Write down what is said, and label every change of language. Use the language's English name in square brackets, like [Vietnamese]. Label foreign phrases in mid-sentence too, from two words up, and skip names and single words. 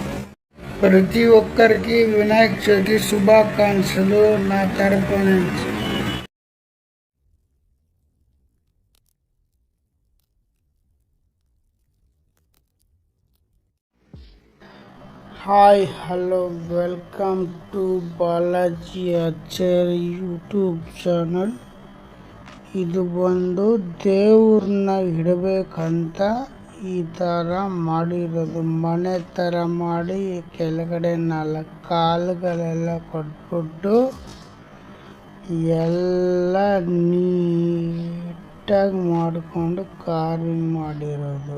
[Telugu] ప్రతి ఒక్కరికి వినాయక చవితి శుభాకాంక్షలు నా తరపు నుంచి. [English] Hi, hello, welcome to ಬಾಲಾಜಿ ಆಚಾರ್ಯ YouTube channel. [Kannada] ಇದು ಬಂದು ದೇವ್ರನ್ನ ಇಡಬೇಕಂತ ಈ ಥರ ಮಾಡಿರೋದು. ಮನೆ ಥರ ಮಾಡಿ ಕೆಳಗಡೆ 4 ಕಾಲುಗಳೆಲ್ಲ ಕೊಟ್ಬಿಟ್ಟು ಎಲ್ಲ ನೀಟಾಗಿ ಮಾಡಿಕೊಂಡು ಕಾರ್ವಿಂಗ್ ಮಾಡಿರೋದು.